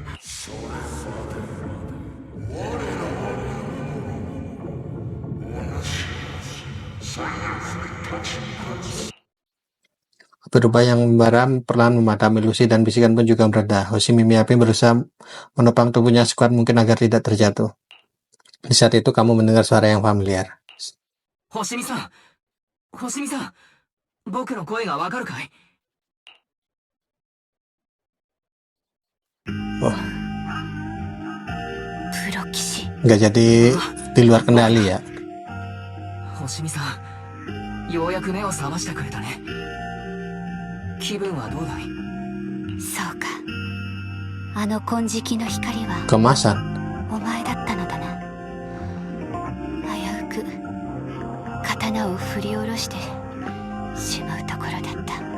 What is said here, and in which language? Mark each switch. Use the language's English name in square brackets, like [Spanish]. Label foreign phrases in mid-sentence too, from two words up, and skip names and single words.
[Indonesian] Api rubah yang membara perlahan memadami. Lucy dan bisikan pun juga mereda. Hoshimi Miyabi berusaha menopang tubuhnya sekuat mungkin agar tidak terjatuh. Di saat itu kamu mendengar suara yang familiar. [Japanese] Hoshimi-san, Hoshimi-san, 僕の声がわかるかい? [Indonesian] Wah. Nggak jadi di luar kendali ya. [Japanese] Hoshimi-san, ようやく目を覚ましてくれたね。気分はどうだい? そうか。あの金色の光は Kemasan お前だったのだな。危うく刀を振り下ろしてしまうところだった。